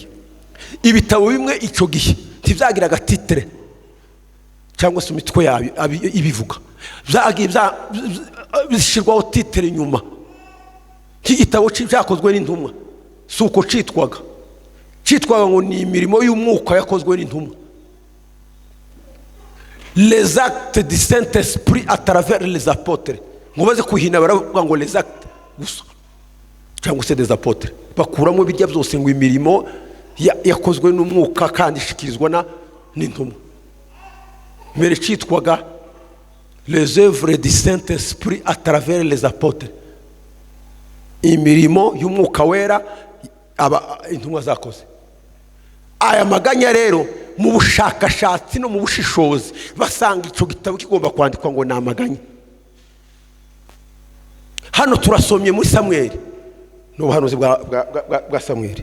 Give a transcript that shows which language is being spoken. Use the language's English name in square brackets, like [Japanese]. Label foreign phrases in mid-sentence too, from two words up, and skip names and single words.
[Kinyarwanda] Ibitabo bimwe icyo gihe ntibyagiraga titre cyangwa se imitwe ibivuga, byagiye bishyirwaho titre nyuma. Igitabo cyakozwe n'intumwa, si uko cyitwaga ngo ni imirimo y'umwuka yakozwe n'intumwa. [French] Les actes du Saint-Esprit à travers les apôtres, [Kinyarwanda] ngo baze kuhina baravuga ngo [French] les actes [Kinyarwanda] gusa cyangwa se [French] des apôtres, [Kinyarwanda] bakuramo birya byose ngo imirimo yakozwe n'umwuka kandi ishikirizwa n'intumwa. Mbere cyitwaga [French] les œuvres du Saint-Esprit à travers les apôtres, [Kinyarwanda] imirimo y'umwuka wera intumwa zakoze. Aya maganya rero mu bushakashatsi no mu bushishozi basanga icyo gitabo kigomba kwandikwa ngo ni amaganya. Hano turasomye muri Samweli, n'ubuhanuzi bwa Samweli.